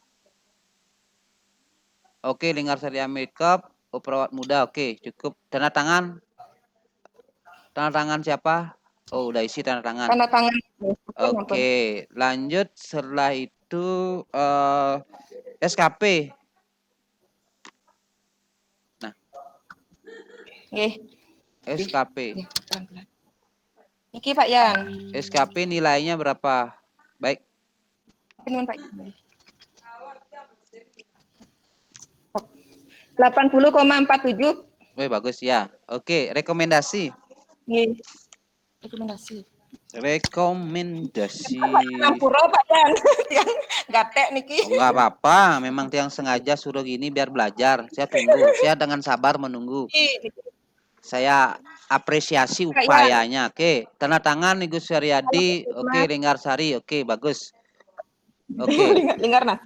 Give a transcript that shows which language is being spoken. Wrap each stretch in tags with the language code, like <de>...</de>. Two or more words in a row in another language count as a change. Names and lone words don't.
<id>Oke, Linggar Saria Makeup, perawat muda. Oke, cukup. Tanda tangan. Tanda tangan siapa? Oh, udah isi tanda tangan. Tanda tangan. Oke, lanjut setelah itu SKP. Nah, Nggih. SKP. Nggih, pelan-pelan. Niki Pak Yan. SKP nilainya berapa? Baik. Penuh Pak Yan. 80,47. Wih, bagus ya. Oke, rekomendasi. Nggih. Rekomendasi. Rekomendasi. Pura Pak Yan. Yang gatek niki. Oh, enggak apa-apa, memang tiang sengaja suruh gini biar belajar. Saya tunggu, saya dengan sabar menunggu. Saya apresiasi upayanya. Oke, tanda tangan nih Gus Suryadi. Oke, Linggar Sari. Oke, bagus. Oke, Linggar nasi.</id>